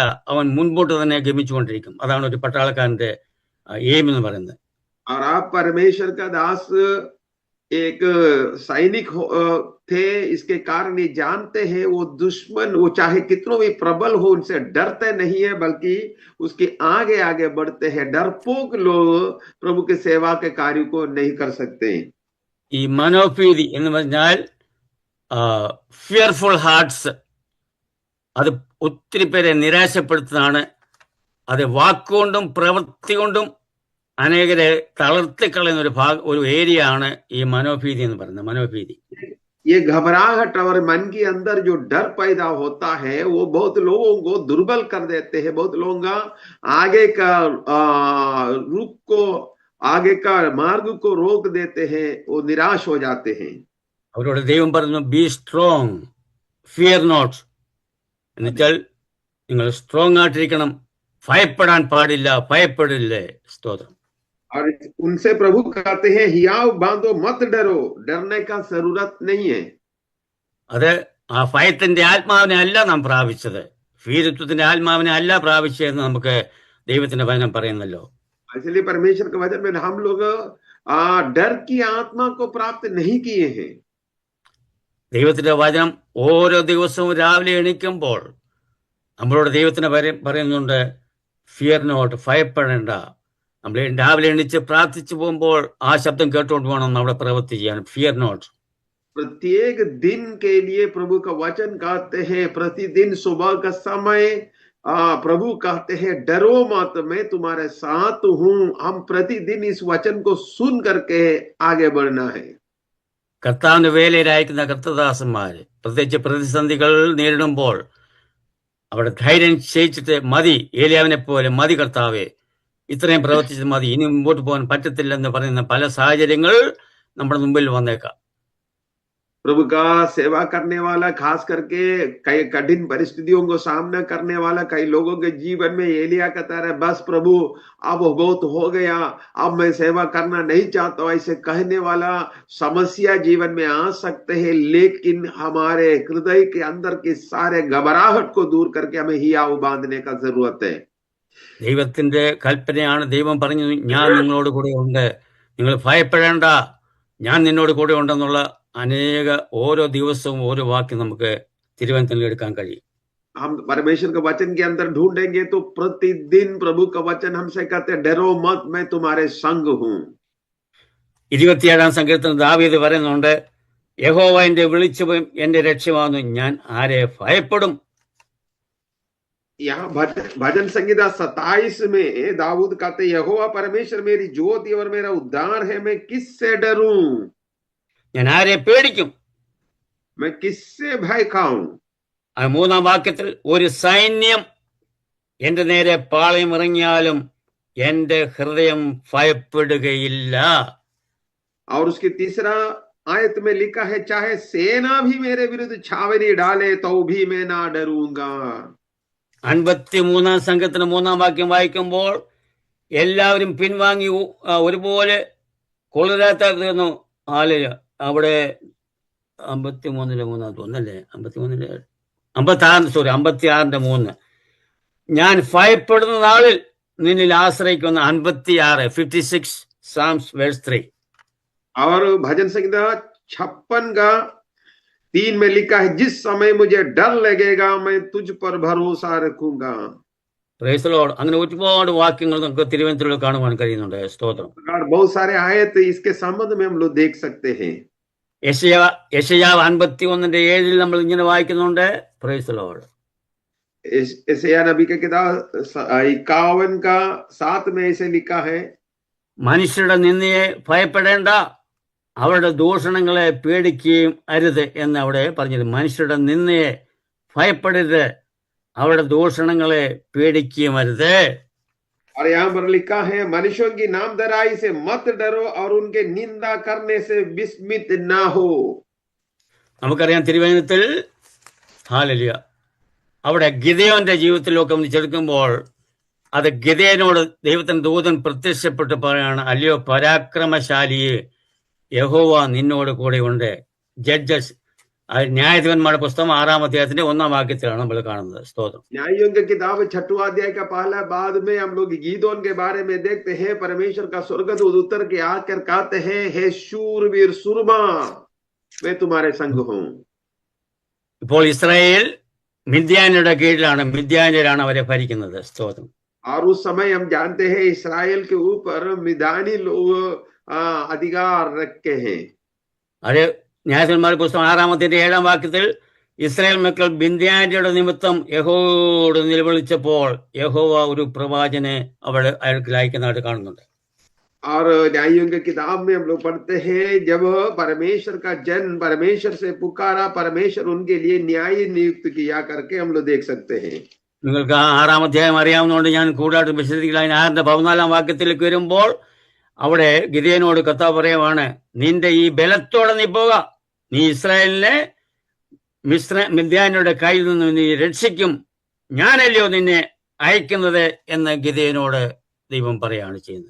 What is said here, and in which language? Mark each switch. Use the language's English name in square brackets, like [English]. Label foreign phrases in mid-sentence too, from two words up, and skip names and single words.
[Malayalam] അവൻ മുൻപോട്ട് തന്നെ ഗമിച്ചുകൊണ്ടിരിക്കും. അതാണ് ഒരു പട്ടാളക്കാരന്റെ എയിം എന്ന് പറയുന്നത്. [Hindi] और आप परमेश्वर का दास एक सैनिक थे, इसके कारण ये जानते हैं वो दुश्मन वो चाहे कितनों भी प्रबल हो उनसे डरते नहीं है, बल्कि उसके आगे आगे बढ़ते हैं. डरपोक लोग प्रभु के सेवा के कार्य को नहीं कर सकते. [Malayalam] ഈ മനോഭീതി എന്ന് പറഞ്ഞാൽ [English] fearful hearts, [Malayalam] അത് ഒത്തിരി പേരെ നിരാശപ്പെടുത്തുന്നതാണ്. അത് വാക്കുകൊണ്ടും പ്രവൃത്തി കൊണ്ടും അനേകരെ തളർത്തിക്കളയുന്ന ഒരു ഏരിയ ആണ് ഈ മനോഭീതി എന്ന് പറയുന്നത്. മനോഭീതി. [Hindi] ये घबराहट और मन के अंदर जो डर पैदा होता है वो बहुत लोगों को दुर्बल कर देते हैं. बहुत लोग आगे का रुख को आगे का मार्ग को रोक देते हैं, वो निराश हो जाते हैं. [Malayalam] അവരോട് ദൈവം പറഞ്ഞു, [English] be strong, fear not. [Malayalam] എന്നുവെച്ചാൽ നിങ്ങൾ സ്ട്രോങ് ആയിട്ടിരിക്കണം, ഭയപ്പെടാൻ പാടില്ല, ഭയപ്പെടില്ലേ. സ്തോത്രം. [Hindi] और उनसे प्रभु कहते हैं हियाव बांधो, मत डरो, डरने का जरूरत नहीं है. [Malayalam] അത് ആ ഭയത്തിന്റെ ആത്മാവിനെ അല്ല നാം പ്രാപിച്ചത്, ഭീരുത്വത്തിന്റെ ആത്മാവിനെ അല്ല പ്രാപിച്ചതെന്ന് നമുക്ക് ദൈവത്തിന്റെ വചനം പറയുന്നല്ലോ. [Hindi] इसलिए परमेश्वर के वचन में हम लोग डर की आत्मा को प्राप्त नहीं किए हैं. [Malayalam] ദൈവത്തിന്റെ വചനം ഓരോ ദിവസവും രാവിലെ എണീക്കുമ്പോൾ നമ്മളോട് ദൈവത്തിന് പറയുന്നുണ്ട്, [English] fear not, [Malayalam] ഭയപ്പെടേണ്ട. നമ്മൾ രാവിലെ എണീച്ച് പ്രാർത്ഥിച്ചു പോകുമ്പോൾ ആ ശബ്ദം കേട്ടുകൊണ്ട് വേണം നമ്മുടെ പ്രവൃത്തി ചെയ്യാൻ. [English] Fear not. [Hindi] प्रत्येक दिन के लिए प्रभु का वचन कहते हैं, प्रतिदिन सुबह का समय प्रभु कहते हैं डरो मत, मैं तुम्हारे साथ हूं. हम प्रतिदिन इस वचन को सुन करके आगे बढ़ना है. [Malayalam] കർത്താവിന്റെ വേലയിലായിരിക്കുന്ന കർത്തദാസന്മാര് പ്രത്യേകിച്ച് പ്രതിസന്ധികൾ നേരിടുമ്പോൾ അവിടെ ധൈര്യം ക്ഷയിച്ചിട്ട് മതി, ഏലിയാവിനെ പോലെ മതി കർത്താവെ, ഇത്രയും പ്രവർത്തിച്ച് മതി, ഇനി മുമ്പോട്ട് പോകാൻ പറ്റത്തില്ലെന്ന് പറയുന്ന പല സാഹചര്യങ്ങൾ നമ്മുടെ മുമ്പിൽ വന്നേക്കാം. [Hindi] प्रभु का सेवा करने वाला, खास करके कई कठिन परिस्थितियों को सामना करने वाला कई लोगों के जीवन में एलिया कहता है, बस प्रभु अब बहुत हो गया, अब मैं सेवा करना नहीं चाहता. ऐसे कहने वाला समस्या जीवन में आ सकते हैं, लेकिन हमारे हृदय के अंदर के सारे घबराहट को दूर करके हमें हियाव बांधने का जरूरत है. [Malayalam] ദൈവത്തിന്റെ കൽപ്പനയാണ്. ദൈവം പറഞ്ഞു, ഞാൻ നിങ്ങളോട് കൂടെ ഉണ്ട്, നിങ്ങൾ ഭയപ്പെടേണ്ട, ഞാൻ നിന്നോട് കൂടെ ഉണ്ടെന്നുള്ള അനേക ഓരോ ദിവസവും ഓരോ വാക്യം നമുക്ക് തിരുവനന്തപുരത്തിൽ എടുക്കാൻ കഴിയും. [Hindi] हम परमेश्वर के वचन के अंदर ढूंढेंगे तो प्रतिदिन प्रभु का वचन हमसे कहते हैं डरो मत, मैं तुम्हारे संग हूं. [Malayalam] 27-ാം സങ്കീർത്തനം ദാവീദ് പറയുന്നുണ്ട്, യഹോവ എന്റെ വെളിച്ചവും എന്റെ രക്ഷയുമാകുന്നു, ഞാൻ ആരെ ഭയപ്പെടും. [Hindi] यहाँ भजन संहिता 27 में दाऊद कहते यहोवा परमेश्वर मेरी ज्योति और मेरा उद्धार है, मैं किससे डरूं. [Malayalam] ഞാൻ ആരെ പേടിക്കും, [Hindi] मैं किससे भय खाऊं. [Malayalam] 3-ാം വാക്യത്തിൽ ഒരു സൈന്യം എന്റെ നേരെ പാളയം ഇറങ്ങിയാലും എന്റെ ഹൃദയം ഭയപ്പെടുകയില്ല. [Hindi] और उसके तीसरा आयत में लिखा है, चाहे सेना भी मेरे विरुद्ध छावनी डाले तो भी मैं ना डरूंगा. [Malayalam] 53-ാം സംഘത്തിന് 3-ാം വാക്യം വായിക്കുമ്പോൾ എല്ലാവരും പിൻവാങ്ങി ഒരുപോലെ കൊള്ളരാത്തീർന്നു. അവിടെ 53-ലെ 3 തോന്നല്ലേ, 56-ന്റെ 3, ഞാൻ ഭയപ്പെടുന്ന നാളിൽ നിന്നിൽ ആശ്രയിക്കുന്ന. [English] 56 Psalms verse 3. [Hindi] और भजन संहिता 56 का 3 में लिखा है, जिस समय मुझे डर लगेगा मैं तुझ पर भरोसा रखूंगा. [English] Praise the Lord. [Malayalam] അങ്ങനെ ഒരുപാട് വാക്യങ്ങൾ നമുക്ക് തിരുവനന്തപുരത്തിൽ കാണുവാൻ കഴിയുന്നുണ്ട്. സ്തോത്രം. [Hindi] बहुत सारे आयत इसके संबंध में हम लोग देख सकते हैं. [Malayalam] യെശയ്യാവ് 51:7 നമ്മൾ ഇങ്ങനെ വായിക്കുന്നുണ്ട്. [English] Praise the Lord. [Hindi] यशायाह नबी के किताब 51:7 में ऐसे लिखा है, [Malayalam] മനുഷ്യരുടെ നിന്ദയെ ഭയപ്പെടേണ്ട, അവരുടെ ദൂഷണങ്ങളെ പേടിക്കുകയും അരുത് എന്ന് അവിടെ പറഞ്ഞത്. മനുഷ്യരുടെ നിന്ദയെ ഭയപ്പെടരുത്, അവരുടെ ദൂഷണങ്ങളെ പേടിക്കുകയും അരുത്. [Hindi] और यहाँ पर लिखा है, मनुष्यों की नामधराई से मत डरो और उनके निंदा करने से विस्मित ना हो. [Malayalam] നമുക്കറിയാം തിരുവചനത്തിൽ ഹല്ലേലൂയ അവിടെ ഗിദെയോന്റെ ജീവിതത്തിലൊക്കെ ഒന്ന് ചെറുക്കുമ്പോൾ അത് ഗിദെയോനോട് ദൈവത്തിന്റെ ദൂതൻ പ്രത്യക്ഷപ്പെട്ട് പറയാണ്, അല്ലയോ പരാക്രമശാലിയെ, യഹോവ നിന്നോട് കൂടെ ഉണ്ട്. ജഡ്ജസ് ന്യായാധിപന്മാരുടെ പുസ്തകം 6-ാം അധ്യായത്തിന്റെ 1-ാം വാക്യത്തിലാണ് നമ്മൾ കാണുന്നത്. സ്തോത്രം. [Hindi] न्यायों की किताब 6वां अध्याय का पहला बाद में हम लोग गीदोन के बारे में देखते हैं. परमेश्वर का स्वर्गदूत उतर के आकर कहते हैं, हे शूरवीर सुरमा, मैं तुम्हारे संग हूं. [Malayalam] ഇപ്പോൾ ഇസ്രായേൽ മിദ്യാന്യരുടെ കീഴിലാണ്, മിദ്യാന്യരാണ് അവരെ ഭരിക്കുന്നത്. സ്തോത്രം. [Hindi] और उस समय हम जानते हैं इस्राएल के ऊपर मिदानी लोग अधिकार रखे हैं. [Malayalam] അത് ന്യായാധിപന്മാരുടെ പുസ്തകം 6-ാം അധ്യായത്തിന്റെ 7-ാം വാക്യത്തിൽ ഇസ്രായേൽ മക്കൾ മിദ്യാന്യരുടെ നിമിത്തം യഹോവയോട് നിലവിളിച്ചപ്പോൾ യഹോവ ഒരു പ്രവാചകനെ അവിടെ അയാൾക്ക് അയക്കുന്നതായിട്ട് കാണുന്നുണ്ട്. [Hindi] और न्यायों की किताब में हम लोग पढ़ते हैं, जब परमेश्वर का जन परमेश्वर से पुकारा, परमेश्वर उनके लिए न्याय नियुक्त किया करके हम लोग देख सकते हैं. [Malayalam] നിങ്ങൾക്ക് 6-ാം അധ്യായം അറിയാവുന്നതുകൊണ്ട് ഞാൻ കൂടുതലായിട്ട് വിശദീകരിക്കില്ല. 6-ന്റെ 14-ാം വാക്യത്തിലേക്ക് വരുമ്പോൾ അവിടെ ഗിദെയോനോട് കർത്താവ് പറയുവാണ്, നിന്റെ ഈ ബലത്തോടെ നീ പോക, നീ ഇസ്രായേലിനെ മിദ്യാന്യരുടെ കയ്യിൽ നിന്ന് നീ രക്ഷിക്കും, ഞാനല്ലയോ നിന്നെ അയക്കുന്നത് എന്ന് ഗിദെയോനോട് ദൈവം പറയാണ് ചെയ്യുന്നത്.